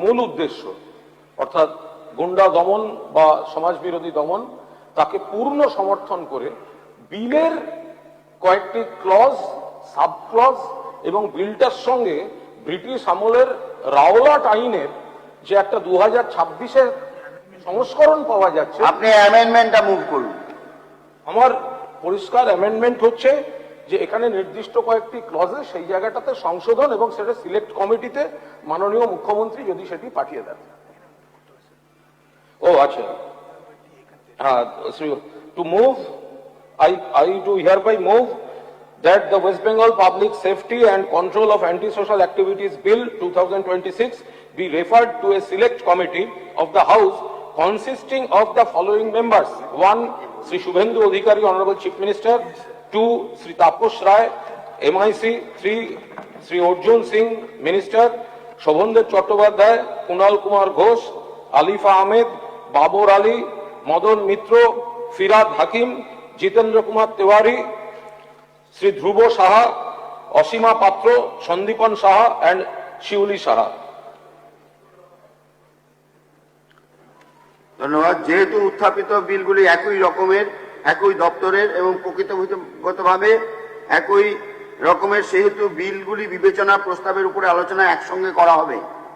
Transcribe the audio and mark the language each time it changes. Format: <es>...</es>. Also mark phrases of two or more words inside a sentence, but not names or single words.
<bn>মূল উদ্দেশ্য অর্থাৎ গুন্ডা দমন বা সমাজবিরোধী দমন তাকে পূর্ণ সমর্থন করে বিলের কয়েকটি</bn> <en>clause, sub clause</en> <bn>এবং বিলটার সঙ্গে ব্রিটিশ আমলের রাওলাট আইনের যে একটা 2026-এর সংস্করণ পাওয়া যাচ্ছে। আপনি অ্যামেন্ডমেন্টটা মুভ করুন। আমার পরিষ্কার অ্যামেন্ডমেন্ট হচ্ছে যে এখানে নির্দিষ্ট কয়েকটি ক্লজে সেই জায়গাটাতে সংশোধন এবং সেটা</bn> <en>select committeeতে</en> <bn>মাননীয় মুখ্যমন্ত্রী যদি সেটি পাঠিয়ে দেন। ও আচ্ছা,</bn> <en>to move, I do hereby move that the West Bengal Public Safety and Control of Anti-Social Activities Bill 2026 be referred to a select committee of the House consisting of the following members: 1. Sri Shubhendu Adhikari, Honorable Chief Minister; 2. Sri Taposh Rai, MIC; 3. Sri Arjun Singh, Minister; Shobhandev Chattopadhyay, Kunal Kumar Ghosh, Alifa Ahmed, Babur Ali, Madan Mitro, Firad Hakim, Jitendra Kumar Tiwari, Sri Dhruvo Saha, Asima Patro, Sandipan Saha and Shiuli Saha.</en> <bn>ধন্যবাদ। যেহেতু উত্থাপিত বিলগুলি একই রকমের, একই দপ্তরের এবং প্রকৃতগতভাবে একই রকমের, সেহেতু বিলগুলি বিবেচনা প্রস্তাবের উপরে আলোচনা একসঙ্গে করা হবে।</bn>